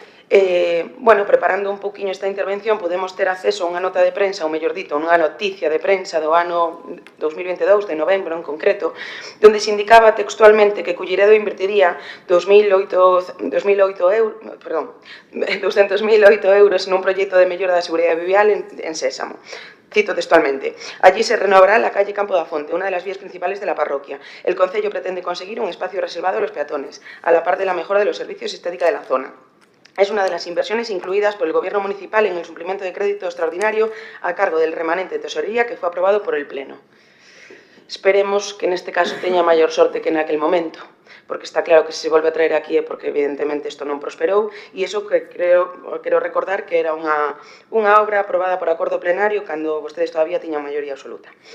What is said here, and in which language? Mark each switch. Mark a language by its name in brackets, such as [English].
[Galician] Preparando un pouquiño esta intervención, podemos ter acceso a unha nota de prensa, ou mellor dito, unha noticia de prensa do ano 2022, de novembro en concreto, onde se indicaba textualmente que Culleredo invertiría 200.000 euros nun proxecto de mellora da seguridade vial en Sésamo. [Spanish] Cito textualmente: allí se renovará la calle Campo da Fonte, una de las vías principales de la parroquia. El concello pretende conseguir un espacio reservado a los peatones, a la par de la mejora de los servicios y estética de la zona. Es una de las inversiones incluidas por el Gobierno municipal en el suplemento de crédito extraordinario a cargo del remanente de tesorería que fue aprobado por el Pleno. [Galician] Esperemos que neste caso teña maior sorte que naquel momento, porque está claro que se volve a traer aquí é porque evidentemente isto non prosperou, e iso que quero recordar que era unha obra aprobada por acordo plenario cando vostedes todavía tiñan maioría absoluta.